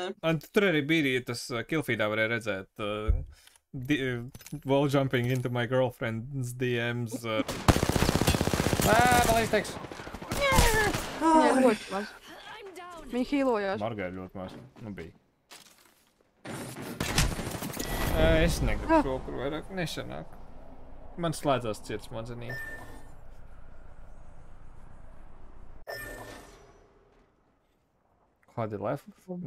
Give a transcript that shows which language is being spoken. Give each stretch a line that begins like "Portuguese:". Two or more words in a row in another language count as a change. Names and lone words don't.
Latvian: Un tur arī bija tas killfeedā varēja redzēt.
English: Wall jumping into my girlfriend's DMs.
Latvian: Palīdz teiks. Jā, ļoti maz.
English: I'm down.
Latvian: Viņi hīlojās. Margai ļoti maz. Nu bija. Es negribu šo, kur vairāk nešanāk. Man slēdzās ciet smadzenī. Kādi left? Nē,